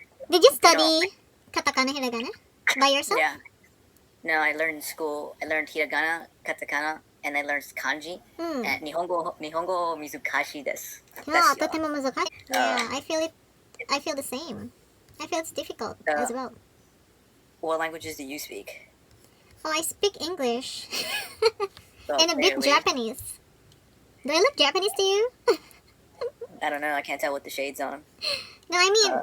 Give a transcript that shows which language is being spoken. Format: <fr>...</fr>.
<en>Did you study katakana, hiragana by yourself? Yeah. No, I learned in school. I learned hiragana, katakana, and I learned kanji.</en> <ja>And 日本語難しいです。 Yeah, とても難しい。</ja> <en>Yeah, I feel it. I feel the same. I feel it's difficult as well. What languages do you speak? Oh, I speak English Oh, and a bit clearly. Japanese. Do I look Japanese to you? I don't know. I can't tell with the shades on. No, I mean,</en>